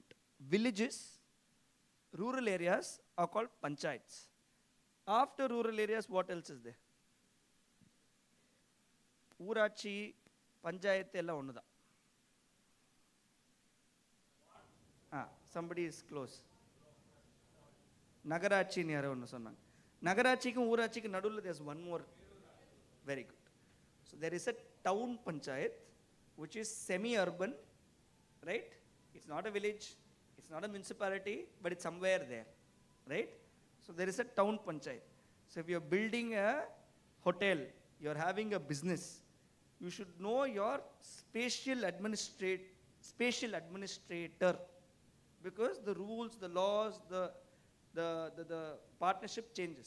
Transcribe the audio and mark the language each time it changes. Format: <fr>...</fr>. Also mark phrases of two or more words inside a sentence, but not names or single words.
<en>Villages, rural areas are called panchayats. After rural areas, what else is there?</en> <ta>ஊராட்சி, பஞ்சாயத்து எல்லா ஒண்ணுடா.</ta> <en>Somebody is close.</en> <ta>நகராட்சி நு யாரோ ஒண்ணு சொன்னாங்க. நகராட்சிக்கும் ஊராட்சிக்கும் நடுல</ta> <en>there's one more. Very good. So there is a town panchayat which is semi-urban right? It's not a village, it's not a municipality, but it's somewhere there, right? So there is a town panchayat. So if you're building a hotel, you're having a business, you should know your spatial administrator, because the rules, the laws, the partnership changes.</en>